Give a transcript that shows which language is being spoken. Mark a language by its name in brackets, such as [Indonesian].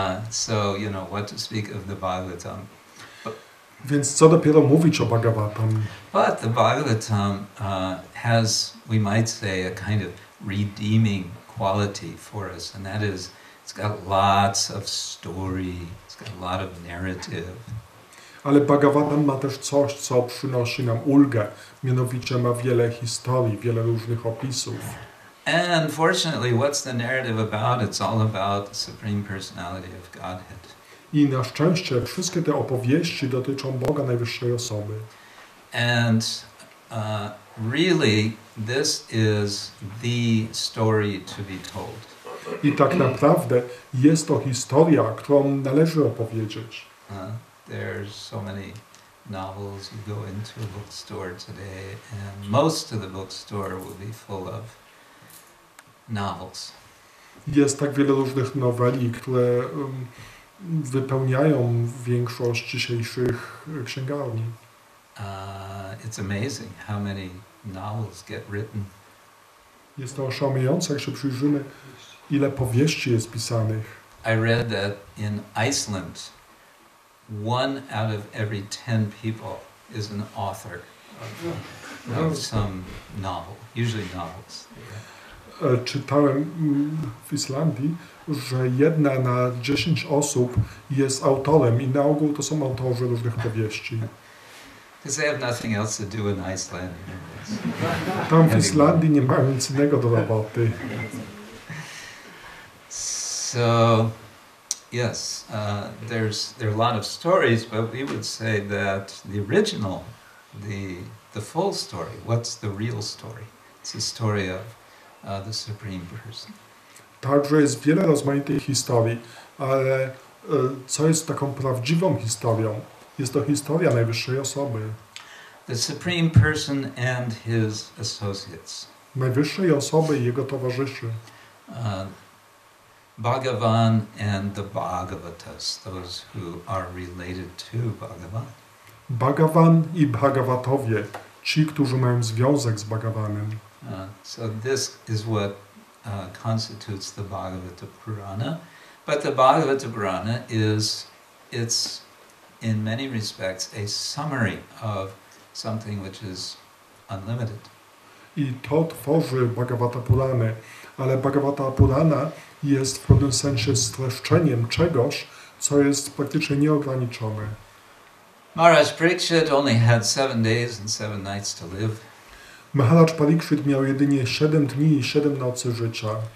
[English] So, what to speak of the Bhagavatam. [Polish] Więc co dopiero mówić o Bhagavatam. [English] But the Bhagavatam has, we might say, a kind of redeeming quality for us, and that is, it's got lots of story, it's got a lot of narrative. [Polish] Ale Bhagavatam ma też coś, co przynosi nam ulgę, mianowicie ma wiele historii, wiele różnych opisów. [English] And fortunately, what's the narrative about? It's all about the Supreme Personality of Godhead. [Polish] I na szczęście wszystkie te opowieści dotyczą Boga Najwyższej Osoby. [English] And really, this is the story to be told. [Polish] I tak naprawdę jest to historia, którą należy opowiedzieć. [English] There's so many novels. You go into a bookstore today, and most of the bookstore will be full of novels. [Polish] Jest tak wiele różnych noweli, które wypełniają większość dzisiejszych księgarni. [English] It's amazing how many novels get written [Polish] Jest to oszałamiające, jak się przyjrzymy, ile powieści jest pisanych. [English] I read that in Iceland, 1 out of every 10 people is an author of some novel, usually novels. [Polish] Czytałem w Islandii, że 1 na 10 osób jest autorem i na ogół to są autorzy różnych powieści. [English] Because they have nothing else to do in Iceland. [Polish] Tam w Islandii nie mają nic innego do roboty. [English] So, yes, there are a lot of stories, but we would say that the original, the full story, what's the real story? It's the story of the Supreme Person. [Polish] Także jest wiele rozmaitych historii, ale co jest taką prawdziwą historią? Jest to historia najwyższej osoby. [English] The Supreme Person and his associates. [Polish] Najwyższej osoby i jego towarzyszy. [English] Bhagavan and the Bhagavatas, those who are related to Bhagavan. [Polish] Bhagavan i Bhagavatowie, ci, którzy mają związek z Bhagavanem. [English] So this is what constitutes the Bhagavata Purana. But the Bhagavata Purana it's in many respects a summary of something which is unlimited. [Polish] I to tworzy Bhagavata Purana, ale Bhagavata Purana jest w pewnym sensie streszczeniem czegoś, co jest praktycznie nieograniczone. [English] Maharaj Parikshit only had 7 days and 7 nights to live. [Polish] Maharaj Parikshit miał jedynie 7 dni i 7 nocy życia.